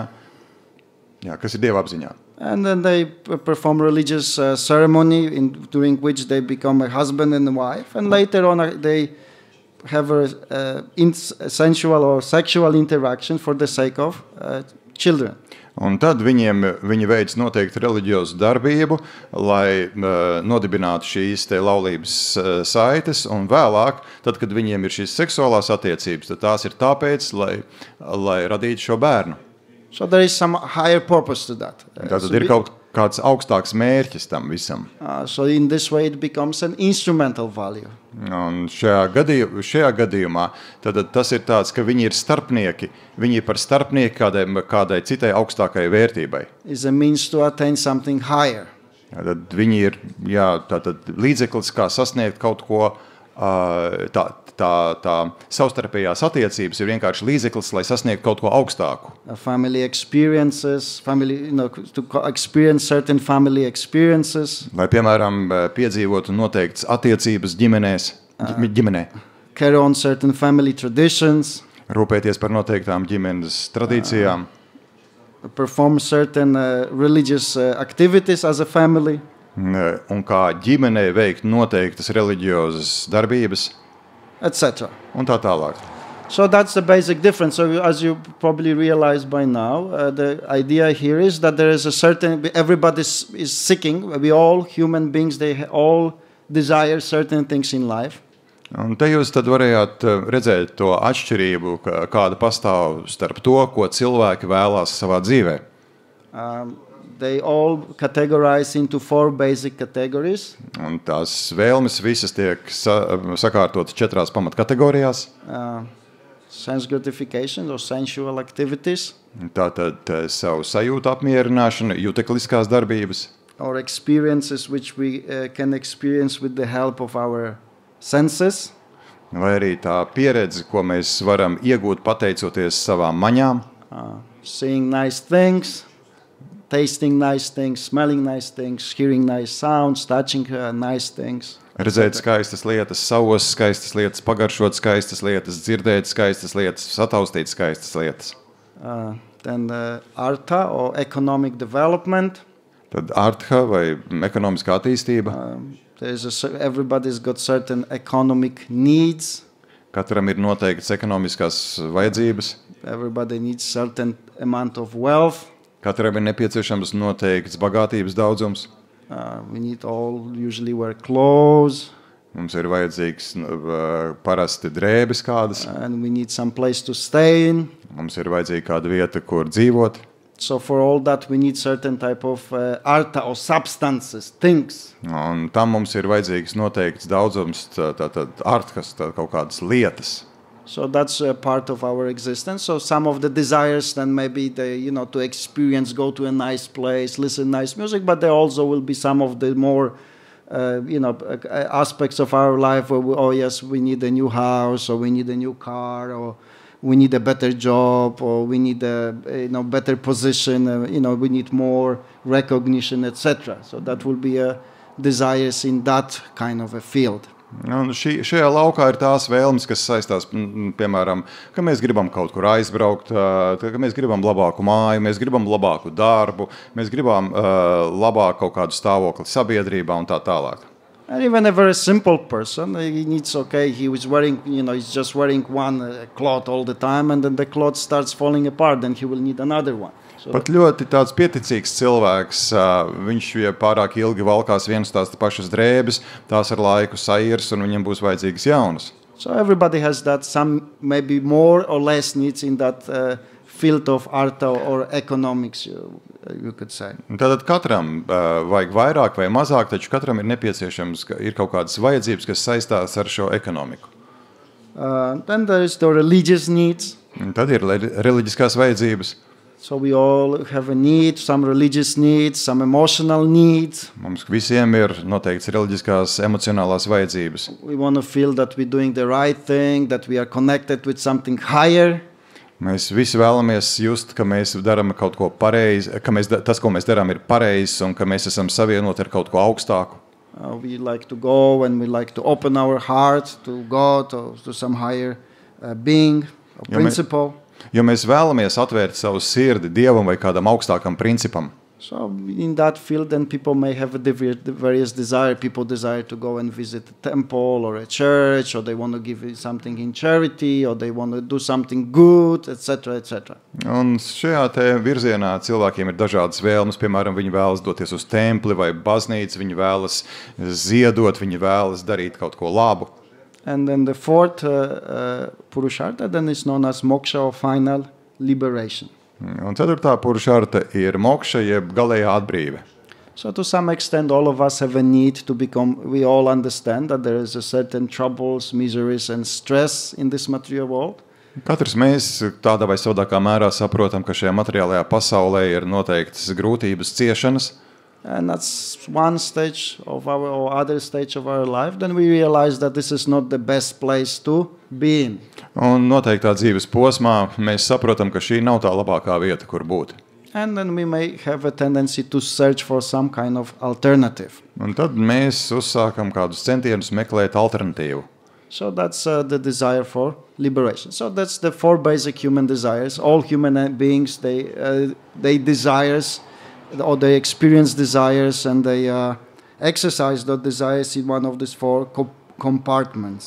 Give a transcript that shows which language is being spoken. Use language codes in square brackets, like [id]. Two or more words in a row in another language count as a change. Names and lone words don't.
[lv] Jā, kas ir Dieva apziņā. [en] And then they perform religious ceremony during which they become a husband and a wife, and later on they have a sensual or sexual interaction for the sake of children. [lv] Un tad viņi veic noteikti reliģiozu darbību, lai nodibinātu šīs te laulības saites, un vēlāk, tad, kad viņiem ir šīs seksuālās attiecības, tad tās ir tāpēc, lai radītu šo bērnu. [en] So there is some higher purpose to that. [lv] Tātad ir kaut kāds augstāks mērķis tam visam. [en] So in this way it becomes an instrumental value. [lv] Un šajā gadījumā tad tas ir tāds, ka viņi ir starpnieki, viņi ir par starpnieki kādai citai augstākai vērtībai. [en] Is a means to attain something higher. [lv] Tad viņi ir tātad līdzeklis, kā sasniegt kaut ko, tā savstarpējās attiecības ir vienkārši līdzeklis, lai sasniegtu kaut ko augstāku. [en] Family experiences, to experience certain family experiences. [lv] Lai, piemēram, piedzīvotu noteikts attiecības ģimenē. [en] Carry on certain family traditions. [lv] Rūpēties par noteiktām ģimenes tradīcijām. [en] Perform certain religious activities as a family. [lv] Un kā ģimenei veikt noteiktas reliģiozas darbības, [en] etc. [lv] Un tā tālāk. [en] So that's the basic difference. So as you probably realize by now, the idea here is that there is a certain, everybody is seeking, we all human beings, they all desire certain things in life. [lv] Un te jūs tad varējāt redzēt to atšķirību, kāda pastāv starp to, ko cilvēki vēlās savā dzīvē. [en] They all categorize into 4 basic categories. [lv] Un tās vēlmes visas tiek sakārtotas 4 pamatkategorijās. [en] sense gratification or sensual activities, [lv] Tātad savu sajūtu apmierināšana, jutekliskās darbības, [en] or experiences which we can experience with the help of our senses, [lv] vai arī tā pieredze, ko mēs varam iegūt pateicoties savām maņām, [en] seeing nice things, tasting nice things, smelling nice things, hearing nice sounds, touching nice things. [lv] redzēt skaistas lietas, savos skaistas lietas, pagaršot skaistas lietas, dzirdēt skaistas lietas, sataustīt skaistas lietas. [en] Then artha or economic development. [lv] Tad artha vai ekonomiskā attīstība. [en] Everybody's got certain economic needs. [lv] Katram ir noteikts ekonomiskās vajadzības. [en] Everybody needs certain amount of wealth. [lv] Katram ir nepieciešams noteikts bagātības daudzums. [en] We need all usually wear clothes. [lv] Mums ir vajadzīgs parasti drēbes kādas. [en] And we need some place to stay in. [lv] Mums ir vajadzīga kāda vieta, kur dzīvot. [en] So for all that we need certain type of artha or substances, things. [lv] Un tam mums ir vajadzīgs noteikts daudzums, tātad arthas, kaut kādas lietas. [en] So that's part of our existence. So some of the desires then maybe to experience, go to a nice place, listen nice music, but there also will be some of the more aspects of our life where we need a new house, or we need a new car, or we need a better job, or we need a better position, we need more recognition, etc. So that will be desires in that kind of a field. [lv] Un šajā laukā ir tās vēlmes, kas saistās, piemēram, ka mēs gribam kaut kur aizbraukt, ka mēs gribam labāku māju, mēs gribam labāku darbu, mēs gribam labāku kaut kādu stāvokli sabiedrībā un tā tālāk. [en] And even a very simple person, he needs, he was wearing, he's just wearing one cloth all the time, and then the cloth starts falling apart, then he will need another one. So [lv] Pat ļoti tāds pieticīgs cilvēks, viņš ja pārāk ilgi valkās vienas tās pašas drēbes, tās ar laiku sairs, un viņam būs vajadzīgas jaunas. [en] So everybody has that, some maybe more or less needs in that field of art or economics, you could say. [lv] Tātad katram vajag vairāk vai mazāk, taču katram ir nepieciešams, ir kaut kādas vajadzības, kas saistās ar šo ekonomiku. [en] Then there is the religious needs. [lv] Un tad ir reliģiskās vajadzības. [en] So we all have a need, some religious needs, some emotional needs. [lv] Mums visiem ir noteikts reliģiskās emocionālās vajadzības. [en] We want to feel that we're doing the right thing, that we are connected with something higher. [lv] Mēs visi vēlamies just, ka mēs darām kaut ko pareizi, ka tas, ko mēs darām, ir pareizs un ka mēs esam savienoti ar kaut ko augstāku. [en] We like to go and we like to open our heart to God or to some higher being or principle. [lv] Jo mēs vēlamies atvērt savu sirdi Dievam vai kādam augstākam principam. [en] So in that field, then people may have a various desire. People desire to go and visit a temple or a church, or they want to give something in charity, or they want to do something good, etc., etc. [lv] Un šajā te virzienā cilvēkiem ir dažādas vēlmes. Piemēram, viņi vēlas doties uz templi vai baznīcu, viņi vēlas ziedot, viņi vēlas darīt kaut ko labu. [en] And then the fourth Purushartha then is known as moksha or final liberation. [lv] Un ceturtā Purushartha ir mokša, jeb galējā atbrīve. [en] So to some extent all of us have a need to become, we all understand that there is a certain troubles, miseries and stress in this material world. [lv] Katrs mēs tādā vai savādākā mērā saprotam, ka šajā materiālajā pasaulē ir noteiktas grūtības, ciešanas. [en] And that's one stage of our or other stage of our life. Then we realize that this is not the best place to be in. [lv] Un noteiktā dzīves posmā mēs saprotam, ka šī nav tā labākā vieta, kur būt. [en] And then we may have a tendency to search for some kind of alternative. [lv] Un tad mēs uzsākam kādus centienus meklēt alternatīvu. [en] So that's the desire for liberation. So that's the four basic human desires. All human beings, they desires, or they experience desires, and they exercise those desires in one of these four compartments.